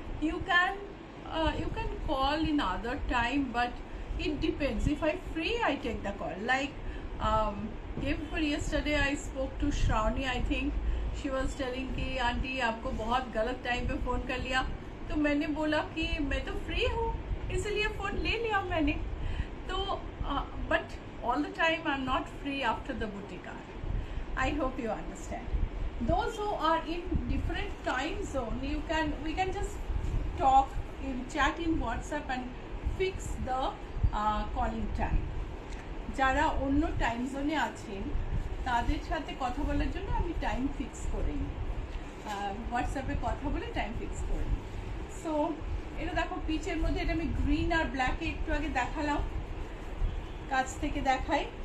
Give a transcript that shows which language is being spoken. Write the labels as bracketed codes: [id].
[en] You can call in other time, but it depends. If I'm free, I take the call. Like day before yesterday, I spoke to Shravani. I think she was telling [hi] कि aunty आपको बहुत गलत time पे phone कर लिया, तो मैंने बोला कि मैं तो फ्री हूँ, इसलिए फ़ोन ले लिया मैंने। [en] तो but all the time I'm not free after the boutique hour. I hope you understand. Those who are in different time zone, we can just talk in chat in WhatsApp and fix the calling time. [bn] যারা অন্য time জোনে আছেন তাদের সাথে কথা বলার জন্য আমি টাইম ফিক্স করে নিই, হোয়াটসঅ্যাপে কথা বলে টাইম ফিক্স করে নিই। সো এটা দেখো পিচের মধ্যে, এটা আমি গ্রিন আর ব্ল্যাকে একটু আগে দেখালাম, কাছ থেকে দেখাই।